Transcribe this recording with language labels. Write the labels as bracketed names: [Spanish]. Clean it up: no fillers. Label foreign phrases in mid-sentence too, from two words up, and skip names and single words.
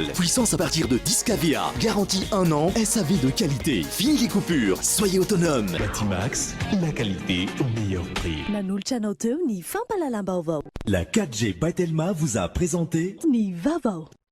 [French] Puissance à partir de 10 kVA. Garantie 1 an. SAV de qualité. Fini les coupures. Soyez autonome. Batimax, la qualité au meilleur prix. [Malagasy] Nanoltra anao teo ny fampalalam-baovao. [French] La 4G by Telma vous a présenté [Malagasy] ny vaovao.